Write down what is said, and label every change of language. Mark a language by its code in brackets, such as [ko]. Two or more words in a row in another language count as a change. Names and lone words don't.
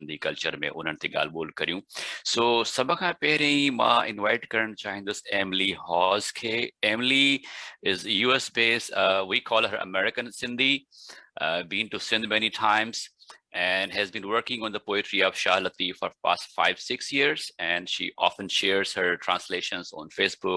[en] Sindhi culture [sd] में उन्हनि ते ॻाल्हि ॿोल करियूं. So सभ खां पहिरीं मां invite करणु चाहींदुसि Emily Hawes खे. [en] Emily is US based. We call her American Sindhi. Been to Sindh many times and has been working on the poetry of Shah Latif for past 5-6 years, and she often shares her translations on Facebook.